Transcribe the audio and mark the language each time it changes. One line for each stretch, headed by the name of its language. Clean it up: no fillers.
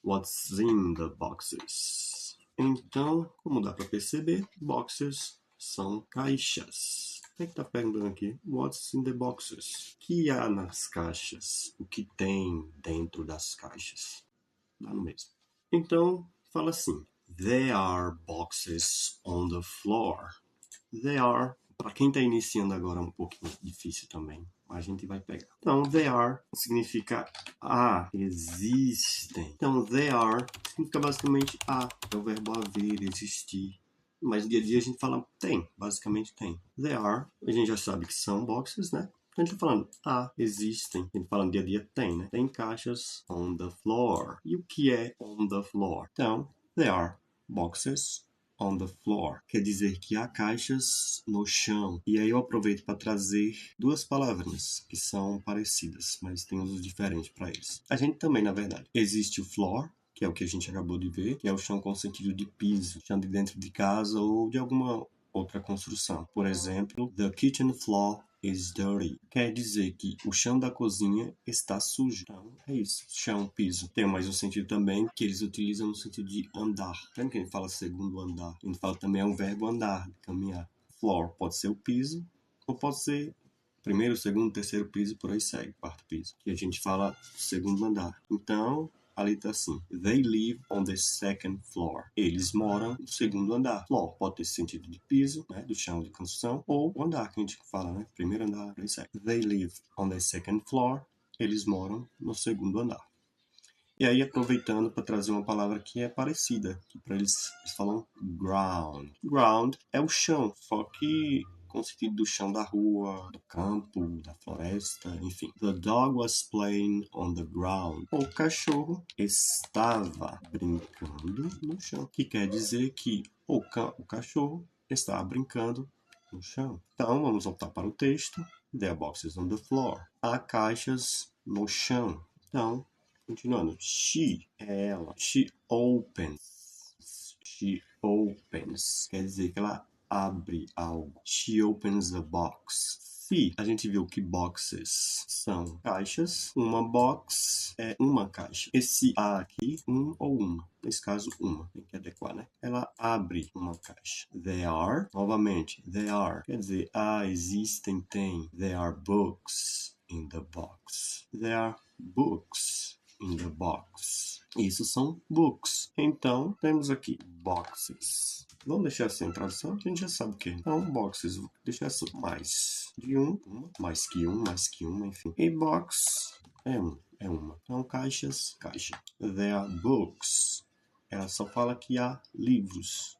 English: What's in the boxes?
Portuguese: Então, como dá para perceber, boxes são caixas. O que está perguntando aqui?
English: What's in the boxes?
Portuguese: O que há nas caixas? O que tem dentro das caixas? Dá no mesmo. Então, fala assim.
English: There are boxes on the floor. There are.
Portuguese: Para quem está iniciando agora é um pouquinho difícil também. A gente vai pegar. Então, there are significa existem. Então, there are significa basicamente é o verbo haver, existir. Mas no dia a dia a gente fala tem, basicamente tem. There are, a gente já sabe que são boxes, né? A gente tá falando, existem. A gente fala no dia a dia tem, né? Tem caixas on the floor. E o que é on the floor? Então,
English: there are boxes on the floor.
Portuguese: Quer dizer que há caixas no chão. E aí eu aproveito para trazer duas palavras que são parecidas, mas tem usos diferentes para eles. A gente também, na verdade. Existe o floor, que é o que a gente acabou de ver, que é o chão com sentido de piso, chão de dentro de casa ou de alguma outra construção. Por exemplo,
English: the kitchen floor is dirty.
Portuguese: Quer dizer que o chão da cozinha está sujo. Então, é isso. Chão, piso. Tem mais um sentido também que eles utilizam no sentido de andar. Lembra que a gente fala segundo andar? A gente fala também é um verbo andar, caminhar. Floor pode ser o piso ou pode ser primeiro, segundo, terceiro piso, por aí segue, quarto piso. E a gente fala segundo andar. Então, ali tá assim.
English: They live on the second floor.
Portuguese: Eles moram no segundo andar. Floor pode ter sentido de piso, né, do chão de construção, ou o andar, que a gente fala, né, primeiro andar, por aí segue.
English: They live on the second floor.
Portuguese: Eles moram no segundo andar. E aí, aproveitando para trazer uma palavra que é parecida, que para eles falam ground. Ground é o chão, só que com o sentido do chão da rua, do campo, da floresta, enfim.
English: The dog was playing on the ground.
Portuguese: O cachorro estava brincando no chão, que quer dizer que o cachorro estava brincando no chão. Então, vamos voltar para o texto.
English: There are boxes on the floor.
Portuguese: Há caixas no chão. Então, continuando. She é ela.
English: She opens. She opens.
Portuguese: Quer dizer que ela abre algo.
English: She opens the box.
Portuguese: Se a gente viu que boxes são caixas, uma box é uma caixa. Esse A aqui, um ou uma. Nesse caso, uma. Tem que adequar, né? Ela abre uma caixa. There are, novamente, there are. Quer dizer, existem, tem.
English: There are books in the box. There are books in the box.
Portuguese: Isso são books. Então, temos aqui boxes. Vamos deixar assim a tradução, que a gente já sabe o que é. Então, boxes, vou deixar assim, mais de uma, mais que uma, enfim. E box é uma. Então, caixas, caixa.
English: There are books.
Portuguese: Ela só fala que há livros.